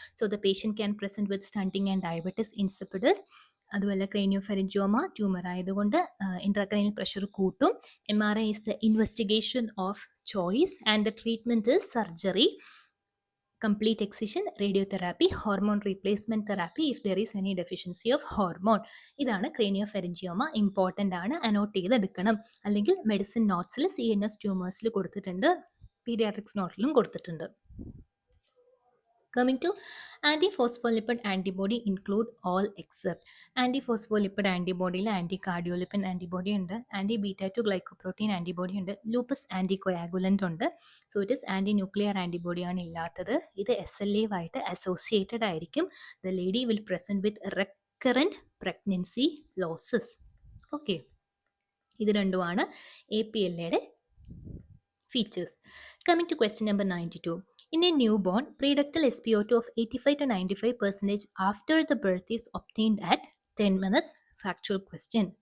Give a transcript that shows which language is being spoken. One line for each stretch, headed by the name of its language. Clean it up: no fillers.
English: So the patient can present with stunting and diabetes insipidus.
Malayalam: അതുപോലെ ക്രേനിയോഫെറിഞ്ചിയോമ tumour ആയതുകൊണ്ട് ഇൻട്രാക്രൈനൽ pressure കൂട്ടും.
English: MRI is the investigation of choice and the treatment is surgery, complete excision, radiotherapy, hormone replacement therapy if there is any deficiency of hormone.
Malayalam: ഇതാണ് ക്രേനിയോഫെറിഞ്ചിയോമ. Important ആണ്, അനോട്ട് ചെയ്തെടുക്കണം. അല്ലെങ്കിൽ medicine നോട്ട്സിൽ CNS ട്യൂമേഴ്സിൽ കൊടുത്തിട്ടുണ്ട്, paediatrics നോട്ടിലും കൊടുത്തിട്ടുണ്ട്.
English: Coming to anti-phospholipid antibody include all except.
Malayalam: Anti-phospholipid antibody യിൽ anti-cardiolipin antibody ഉണ്ട്, anti-beta-2 glycoprotein antibody ഉണ്ട്, lupus anticoagulant ഉണ്ട്.
English: So it is anti-nuclear antibody
Malayalam: ആണ് ഇല്ലാത്തത്. ഇത് SLA ആയിട്ട് associated ആയിരിക്കും.
English: The lady will present with recurrent pregnancy losses. Okay,
Malayalam: ഇത് രണ്ടുമാണ്
English: APLAയുടെ features. Coming to question number 92. In a newborn, preductal SpO2 of 85 to 95% after the birth is obtained at 10 minutes. Factual question.